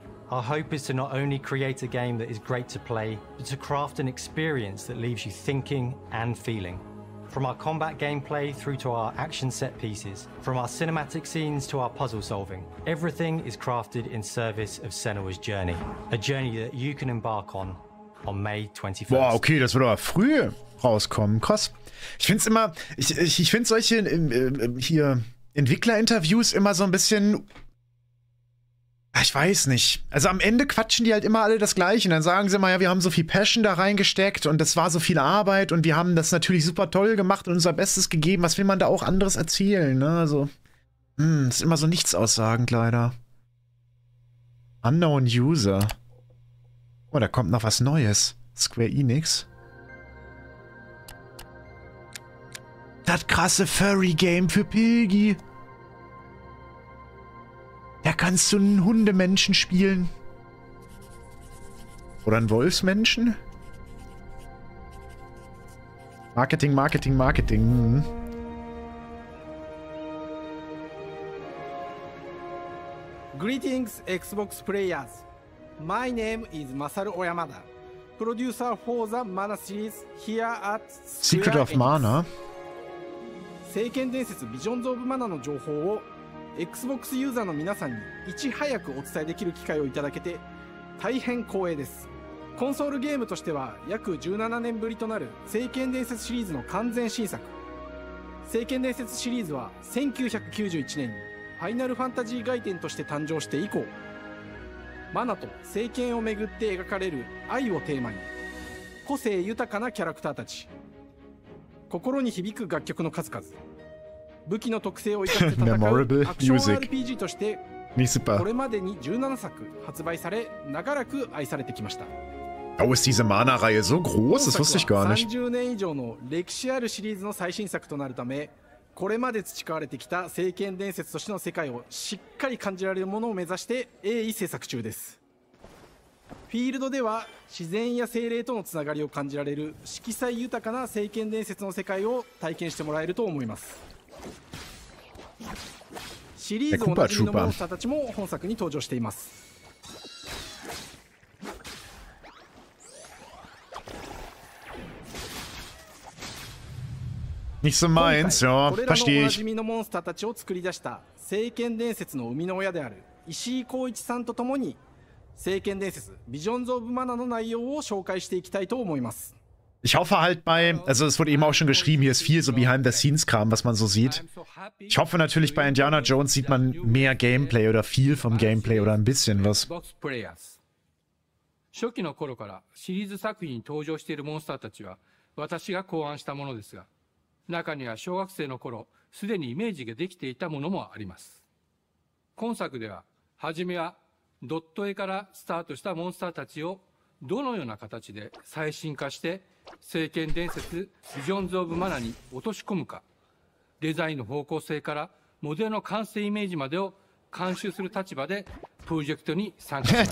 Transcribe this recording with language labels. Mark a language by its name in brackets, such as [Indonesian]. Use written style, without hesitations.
[English] Our hope is to not only create a game that is great to play, but to craft an experience that leaves you thinking and feeling. From our combat gameplay through to our action set pieces, from our cinematic scenes to our puzzle solving, everything is crafted in service of Senua's journey. A journey that you can embark on May 21st. [German] Boah, okay, das wird aber früh rauskommen. Krass. Ich find's immer, ich find solche hier Entwicklerinterviews immer so ein bisschen, ich weiß nicht. Also am Ende quatschen die halt immer alle das Gleiche. Und dann sagen sie immer, ja, wir haben so viel Passion da reingesteckt und das war so viel Arbeit und wir haben das natürlich super toll gemacht und unser Bestes gegeben. Was will man da auch anderes erzählen, ne? Also, das ist immer so nichtssagend leider. Unknown User. Oh, da kommt noch was Neues. Square Enix. Das krasse Furry-Game für Pilgi. Da kannst du einen Hundemenschen spielen. Oder einen Wolfsmenschen. Marketing, Marketing, Marketing. [English] Greetings, Xbox players. My name is Masaru Oyamada, producer for the Mana series here at Secret of Mana. [Japanese] 聖剣伝説ビジョンズ・オブ・マナの情報を Xbox ユーザーの皆さんにいち早くお伝えできる機会をいただけて大変光栄です。コンソールゲームとしては約17年ぶりとなる聖剣伝説シリーズの完全新作。聖剣伝説シリーズは1991年にファイナルファンタジー外伝として誕生して以降、マナと聖剣をめぐって描かれる愛をテーマに、個性豊かなキャラクターたち、心に響く楽曲の数々、武器の特性を生かして戦うアクション RPG としてこれまでに17作発売され長らく愛されてきました。 [German] Oh, ist diese Mana-Reihe so groß? Das wusste ich gar nicht. [Japanese] 30年以上の歴史あるシリーズの最新作となるため、これまで培われてきた聖剣伝説としての世界をしっかり感じられるものを目指して鋭意制作中です。フィールドでは自然や精霊とのつながりを感じられる色彩豊かな聖剣伝説の世界を体験してもらえると思います。シリーズおなじみのモンスターたちも本作に登場しています。 [German] Nicht so meins, ja, verstehe ich. [Japanese] これらのおなじみのモンスターたちを作り出した聖剣伝説の生みの親である石井浩一さんとともに聖剣伝説ビジョンズ・オブ・マナの内容を紹介していきたいと思います。 [German] Ich hoffe halt also es wurde eben auch schon geschrieben, hier ist viel so Behind-the-Scenes-Kram, was man so sieht. Ich hoffe natürlich, bei Indiana Jones sieht man mehr Gameplay oder viel vom Gameplay oder ein bisschen was. [Japanese] 初期の頃からシリーズ作品に登場しているモンスターたちは私が考案したものですが、中には小学生の頃すでにイメージができていたものもあります。今作では、はじめはドット絵からスタートしたモンスターたちをどのような形で最新化して聖剣伝説ビジョンズ・オブ・マナに落とし込むか、デザインの方向性からモデルの完成イメージまでを監修する立場でプロジェクトに参加しました。